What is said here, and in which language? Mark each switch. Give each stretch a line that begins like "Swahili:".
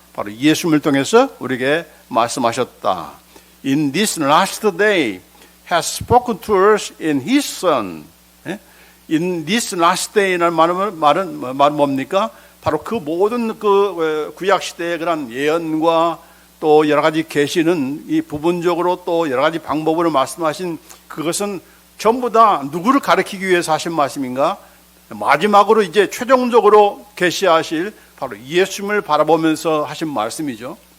Korean: 바로 예수님을 통해서 우리에게 말씀하셨다.
English: In this last day has spoken to us in His Son. In this last day
Korean: 라는 말은 뭡니까? 바로 그 모든 그 구약 시대의 그런 예언과 또 여러 가지 계시는 이 부분적으로 또 여러 가지 방법으로 말씀하신 그것은 전부 다 누구를 가리키기 위해서 하신 말씀인가? 마지막으로 이제 최종적으로 계시하실 바로 예수님을 바라보면서 하신 말씀이죠.